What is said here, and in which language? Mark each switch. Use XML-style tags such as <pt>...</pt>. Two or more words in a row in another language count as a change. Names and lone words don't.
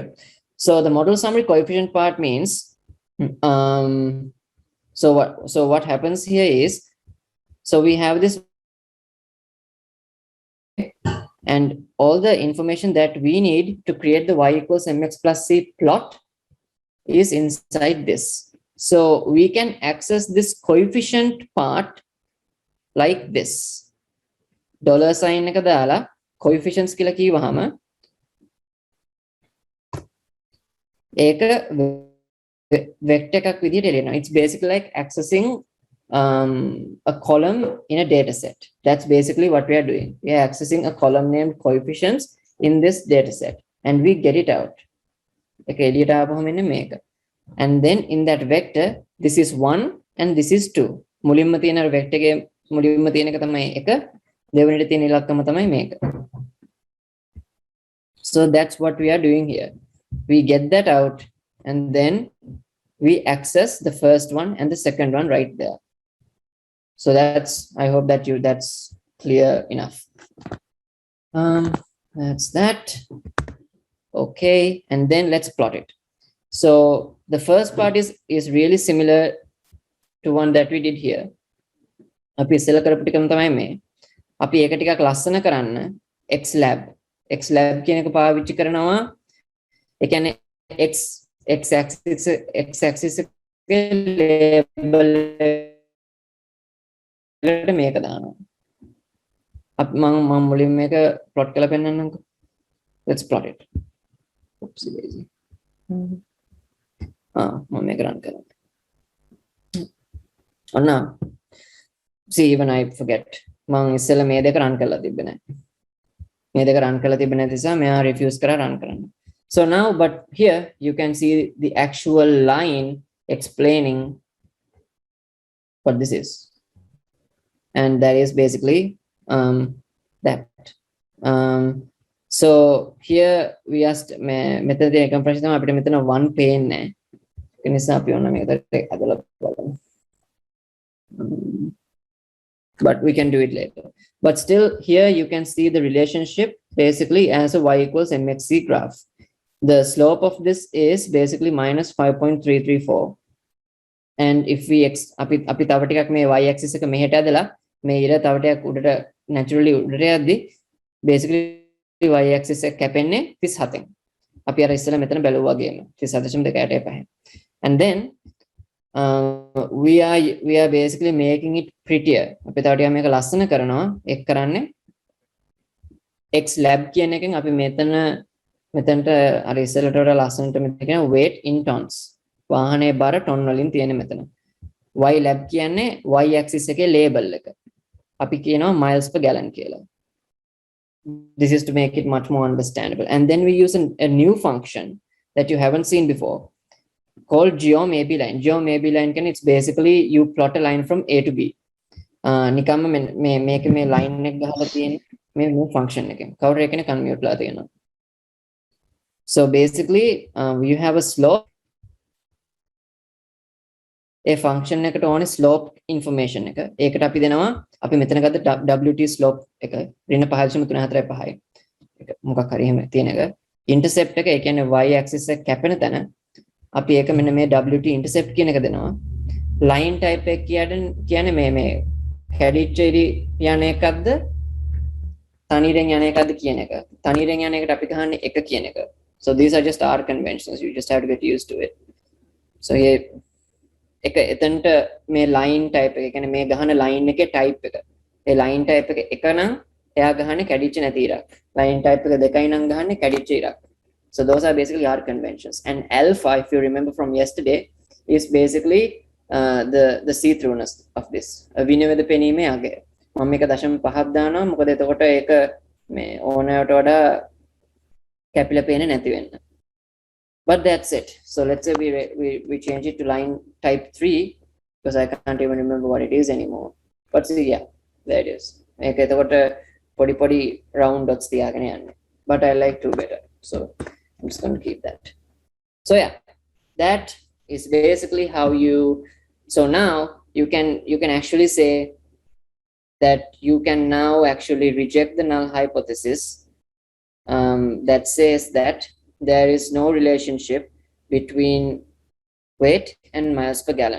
<en>So the model summary coefficient part means, so what happens here is, so we have this, and all the information that we need to create the y equals mx plus c plot is inside this. So we can access this coefficient part like this. Dollar sign</en> <si>එක දාලා coefficients කියලා කිව්වහම ඒක vector එකක් විදිහට එළියනවා.</si> <en>It's basically like accessing a column in a data set. That's basically what we are doing. We are accessing a column named coefficients in this data set, and we get it out.</en> <si>Okay, එළියට ආවම මෙන්න මේක.</si> <en>And then in that vector, this is 1 and this is 2.</en> <si>මුලින්ම තියෙන vector එකේ මුලින්ම තියෙන එක තමයි 1. දෙවෙනිට තියෙන ඉලක්කම තමයි මේක.</si> <en>So that's what we are doing here. We get that out and then we access the first one and the second one right there. So that's, I hope that that's clear enough. That's that. Okay, and then let's plot it. So the first part is really similar to one that we did here.</en> <si>අපි ඉස්සෙල්ලා කරපු ටිකම තමයි මේ. අපි ඒක ටිකක් ලස්සන කරන්න xlab කියන එක පාවිච්චි කරනවා. ඒ කියන්නේ</si> <en>x axis</en> <si>එකේ label එකට මේක දානවා. අපි මම මුලින් මේක plot කරලා පෙන්නන්නම්කෝ.</si> <en>Let's plot it. Oopsie daisy.</en> <si>මම මේක run කරන්න.</si> <en>now see, even I forget.</en> <si>මම ඉස්සෙල්ලා මේ දෙක run කරලා තිබ්බේ නැහැ. මේ දෙක run කරලා තිබ්බේ නැති නිසා මෙයා refuse කරලා run කරන්න.</si> <en>So now, but here you can see the actual line explaining what this is, and that is basically that. So here we asked method the compression</en> <si>තමයි අපිට මෙතන 1 පේන්නේ. ඒ නිසා අපි ඔන්න මේකට අදලා බලමු.</si> <en>But we can do it later. But still here you can see the relationship basically as a y equals mxc graph. The slope of this is basically minus 5.334. And if we</en> <si>අපි තව ටිකක් මේ y axis එක මෙහෙට ඇදලා මේ ඉර තව ටිකක් උඩට naturally උඩට යද්දි</si> <en>basically y axis</en> <si>එක කැපෙන්නේ 37න්. අපි අර ඉස්සෙල්ලා මෙතන බැලුවා වගේම 37.285.</si> <en>And then we are basically making it prettier.</en> <si>අපි තව ටිකක් මේක ලස්සන කරනවා. ඒක කරන්නේ xlab කියන එකෙන් අපි මෙතනට අර ඉස්සෙල්ලට වඩා ලස්සනට මෙතන කියන</si> <en>weight in tons.</en> <si>වාහනේ බර ටොන් වලින් තියෙන මෙතන. ylab කියන්නේ</si> <en>y axis</en> <si>එකේ label එක. අපි කියනවා</si> <en>miles per gallon</en> <si>කියලා.</si> <en>This is to make it much more understandable. And then we use a new function that you haven't seen before called geomaybe line. Geomaybe line it's basically you plot a line from A to B.</en> <si>නිකම්ම මේක මේ line එක ගහලා තියෙන මේ function එකෙන්. කවුරු එකනේ කන්මියුට් ලා තියෙනවා.</si> <en>So basically you have a slope. A function</en> <si>එකට ඕනේ</si> <en>slope information</en> <si>එක. ඒකට අපි දෙනවා අපි මෙතන ගත්ත</si> <en>WT slope</en> <si>එක -5.345. ඒක මොකක් හරි එහෙම තියෙන එක. intercept එක ඒ කියන්නේ</si> <en>y axis</en> <si>එක කැපෙන තැන අපි ඒක මෙන්න මේ</si> <en>WT intercept</en> <si>කියන එක දෙනවා.</si> <en>line type</en> <si>එක කියන්නේ මේ කැඩිච්ච ඉරි යන එකක්ද තනියෙන් යන එකද කියන එක. තනියෙන් යන එකට අපි ගහන්නේ එක කියන එක.</si> <en>So these are just our conventions. You just have to get used to it. So here</en> <si>එක එතනට මේ</si> <en>line type</en> <si>එක කියන්නේ මේ ගහන line එකේ type එක. ඒ</si> <en>line type</en> <si>එක එක නම් එයා ගහන්නේ කැඩිච්ච නැති ඉරක්.</si> <en>line type</en> <si>එක දෙකයි නම් ගහන්නේ කැඩිච්ච ඉරක්.</si> <en>So those are basically our conventions. And alpha, if you remember from yesterday, is basically the see-throughness of this.</en> <si>විනවද පෙනීමේ අගය. මම මේක 0.5ක් දානවා. මොකද එතකොට ඒක මේ ඕනෑවට වඩා කැපිලා පේන්නේ නැති වෙන්න.</si> <en>But that's it. So let's say we change it to line type 3 because I can't even remember what it is anymore. But see, yeah, there it is.</en> <si>මේක එතකොට පොඩි</si> <en>round dots</en> <si>තියාගෙන යන්නේ.</si> <en>But I like 2 better. So I'm just going to keep that. So yeah, that is basically how you, so now you can actually say that you can now actually reject the null hypothesis that says that there is no relationship between weight and miles per gallon.</en>